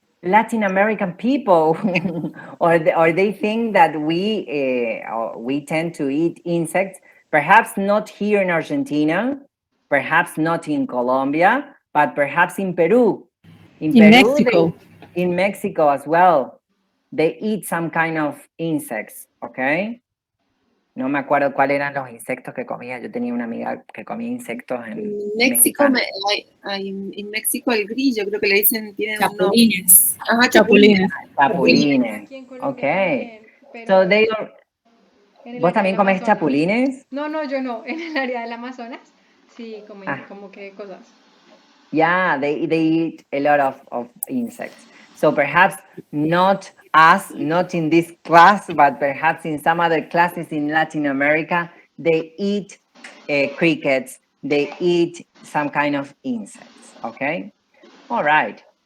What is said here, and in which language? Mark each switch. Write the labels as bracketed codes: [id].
[en] Latin American people, or they think that we tend to eat insects. Perhaps not here in Argentina, perhaps not in Colombia, but perhaps in Peru. In Peru, Mexico. In Mexico as well, they eat some kind of insects. Okay. [es] No me acuerdo cuáles eran los insectos que comía. Yo tenía una amiga que comía insectos en México. En México el grillo, creo que le dicen, tienen chapulines. Chapulines. [en] Chapulines. Okay. So they are... [es] ¿Vos también comes chapulines? No, yo no. En el área del Amazonas, sí, como que cosas. [en] Yeah, they eat a lot of insects. So perhaps not us, not in this class, but perhaps in some other classes in Latin America, they eat crickets, they eat some kind of insects, okay? All right.